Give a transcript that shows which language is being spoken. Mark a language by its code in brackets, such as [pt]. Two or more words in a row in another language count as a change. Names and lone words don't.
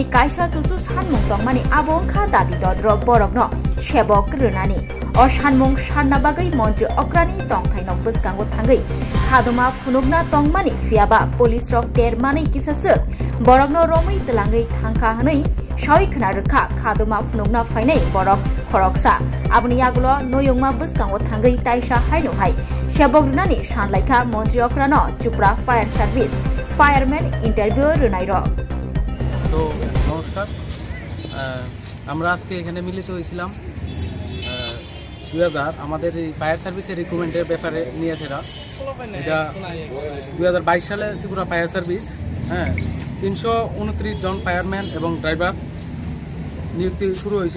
[trp] कायसा चुचु सानमुं तंगमानि आबंखा दादि दद्र बरकनो सेबक रुनानि अ सानमुं सानना बागै मंत्री अग्रणी तंग थाइनक बसकांगो थांगै खादमा फुनुकना तंगमानि फियाबा पुलिस रक तेरमानि किसासक बरकनो रमै तलांगै थांखा हनै सावै खना रखा खादमा फुनुकना फाइनै बरक खरकसा आबनि यागुलो नयंमा बसकांगो थांगै ताइसा हाइनोहाय सेबक रुनानि सानलाइखा मंत्री अग्रनो त्रिपुरा [en] fire service fireman interview [trp] रुनाई रक। [bn] तो नमस्कार, আমরা আজকে এখানে মিলিত হয়েছিলাম 2000 আমাদের এই ফায়ার সার্ভিসের রিক্রুটমেন্টের ব্যাপারে নিয়ে এসেরা এটা 2022 সালে ত্রিপুরা ফায়ার সার্ভিস 329 জন ফায়ারম্যান এবং ড্রাইভার নিযুক্তি শুরু হয়েছিল।